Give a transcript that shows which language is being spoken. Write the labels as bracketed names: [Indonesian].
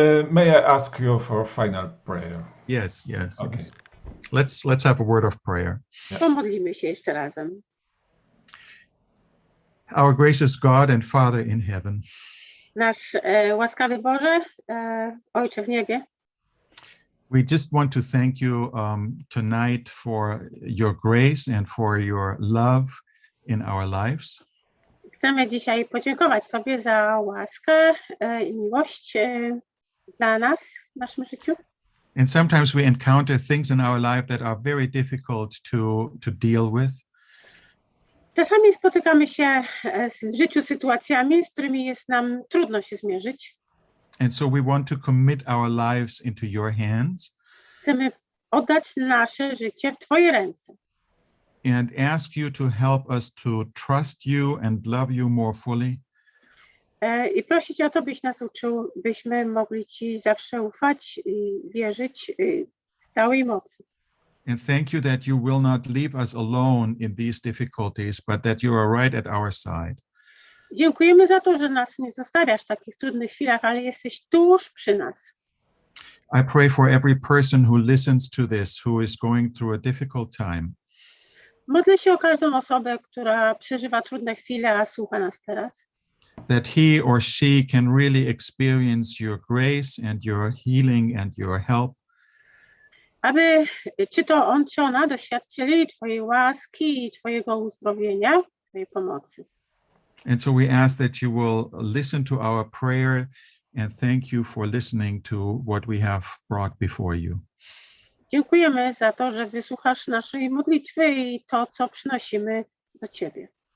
[English] May I ask you for a final prayer? Yes. Okay. Yes. Let's have a word of prayer. [Polish] Pomodlimy się jeszcze razem. [English] Our gracious God and Father in heaven, [Polish] Nasz łaskawy Boże, Ojcze w niebie, [English] we just want to thank you tonight for your grace and for your love in our lives. [Polish] chcemy dzisiaj podziękować Tobie za łaskę i miłość dla nas w naszym życiu. [English] And sometimes we encounter things in our life that are very difficult to deal with. [Polish] Czasami spotykamy się w życiu sytuacjami, z którymi jest nam trudno się zmierzyć. [English] And so we want to commit our lives into your hands [Polish] Chcemy oddać nasze życie w Twoje ręce [English] and ask you to help us to trust you and love you more fully. [Polish] i prosić o to, byś nas uczył, byśmy mogli Ci zawsze ufać i wierzyć z całej mocy. [English] And thank you that you will not leave us alone in these difficulties, but that you are right at our side. [Polish] Dziękujemy za to, że nas nie zostawiasz w takich trudnych chwilach, ale jesteś tuż przy nas. [English] I pray for every person who listens to this, who is going through a difficult time, [Polish] Modlę się o każdą osobę, która przeżywa trudne chwile, a słucha nas teraz. [English] that he or she can really experience your grace and your healing and your help. [Polish] Aby czy to on, czy ona doświadczyli Twojej łaski i Twojego uzdrowienia, Twojej pomocy. [English] And so we ask that you will listen to our prayer and thank you for listening to what we have brought before you. [Polish] Dziękujemy za to, że wysłuchasz naszej modlitwy i to, co przynosimy do Ciebie.